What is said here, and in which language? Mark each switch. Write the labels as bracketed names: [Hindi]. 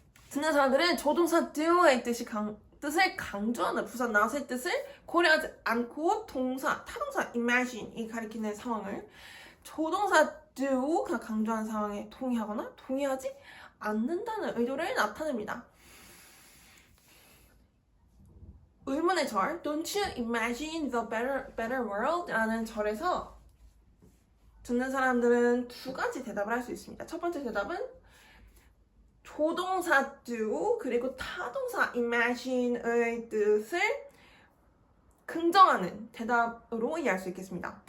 [Korean] 듣는 사람들은 조동사 do의 뜻을 강조하는 부사 not의 뜻을 고려하지 않고 타동사 imagine이 가리키는 상황을 조동사 do가 강조한 상황에 동의하거나 동의하지 않는다는 의도를 나타냅니다. 의문의 절, [English] Don't you imagine the better world? [Korean] 라는 절에서 듣는 사람들은 두 가지 대답을 할 수 있습니다. 첫 번째 대답은 조동사 do 그리고 타동사 imagine의 뜻을 긍정하는 대답으로 이해할 수 있겠습니다.